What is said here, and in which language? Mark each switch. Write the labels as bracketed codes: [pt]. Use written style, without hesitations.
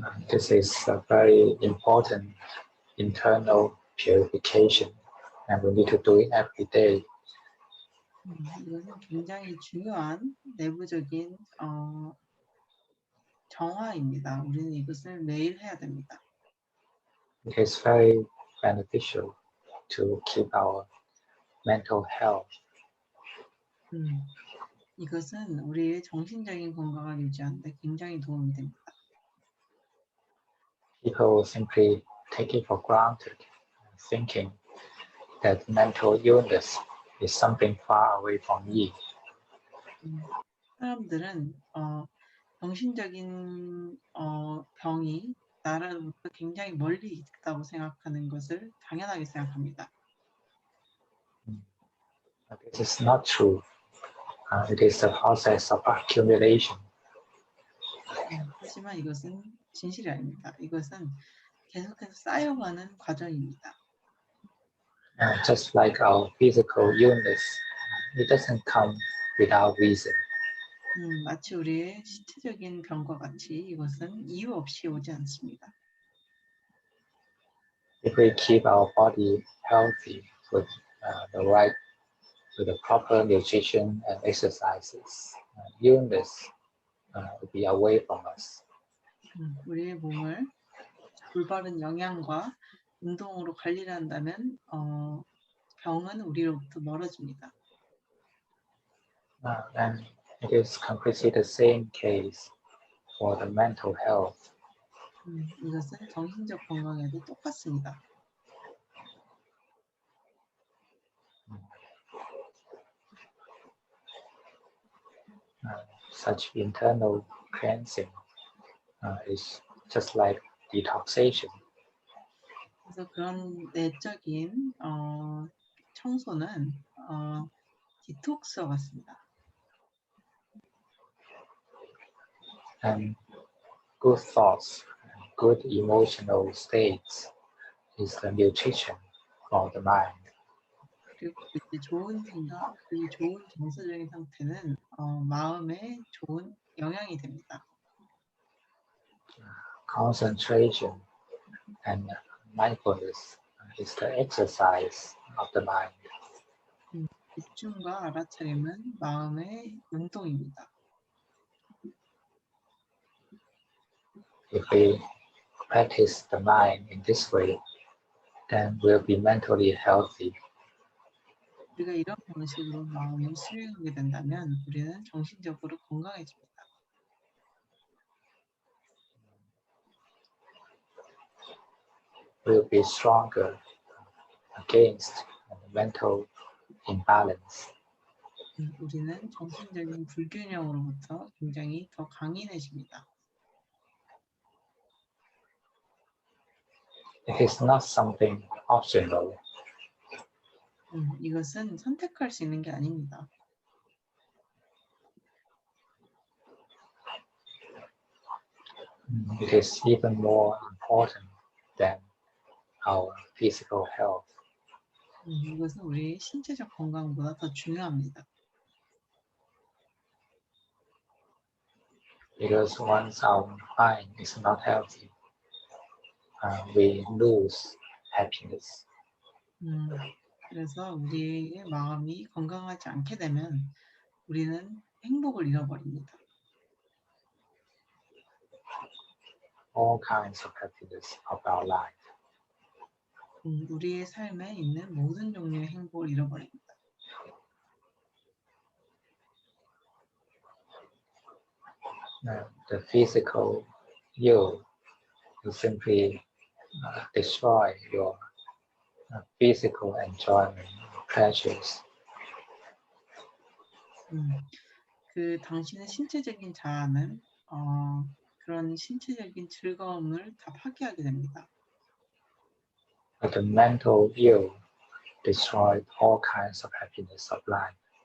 [en] This is a very important internal purification, and we need to do it every day. [ko] 이것은 굉장히 중요한 내부적인 정화입니다. 우리는 이것을 매일 해야 됩니다. [en] It is very beneficial to keep our mental health. [ko] 이것은 우리의 정신적인 건강을 유지하는 데 굉장히 도움이 됩니다. [en] People simply take it for granted, thinking that mental illness is something far away from me. [ko] 사람들은 정신적인 병이 나로부터 굉장히 멀리 있다고 생각하는 것을 당연하게 생각합니다. [en] But this is not true. It is a process of accumulation. [ko] 하지만 이것은 진실이 아닙니다. 이것은 계속해서 쌓여가는 과정입니다. [en] Just like our physical illness, it doesn't come without reason. [ko] 마치 우리의 신체적인 병과 같이 이것은 이유 없이 오지 않습니다. [en] If we keep our body healthy with with the proper nutrition and exercises, illness will be away from us. [ko] 우리의 몸을 올바른 영양과 운동으로 관리를 한다면 병은 우리로부터 멀어집니다. [en] And it is completely the same case for the mental health. [ko] 이것은 정신적 건강에도 똑같습니다. [en] Such internal cleansing is just like detoxation. [ko] 그래서 그런 내적인 청소는 디톡스와 같습니다. [en] And good thoughts, good emotional states is the nutrition for the mind. [ko] 그리고 이제 좋은 생각, 그리고 좋은 정서적인 상태는 마음에 좋은 영향이 됩니다. [en] Concentration and mindfulness is the exercise of the mind. [ko] 집중과 알아차림은 마음의 운동입니다. [en] If we practice the mind in this way, then we'll be mentally healthy. [ko] 우리가 이런 방식으로 마음을 수행하게 된다면 우리는 정신적으로 건강해집니다. [en] We'll be stronger against mental imbalance. [ko] 우리는 정신적인 불균형으로부터 굉장히 더 강인해집니다. [en] It is not something optional. [ko] 이것은 선택할 수 있는 게 아닙니다. [en] It is even more important than our physical health. [ko] 이것은 우리의 신체적 건강보다 더 중요합니다. [en] Because once our mind is not healthy, we lose happiness. [ko] 그래서 우리의 마음이 건강하지 않게 되면 우리는 행복을 잃어버립니다. [en] All kinds of happiness of our life. [ko] 우리의 삶에 있는 모든 종류의 행복을 잃어버립니다. [en] The physical you simply destroy your physical enjoyment, pleasures. [ko] 그 당신의 신체적인 자아는 그런 신체적인 즐거움을 다 파괴하게 됩니다. [en] But the mental you destroys all kinds of happiness of life.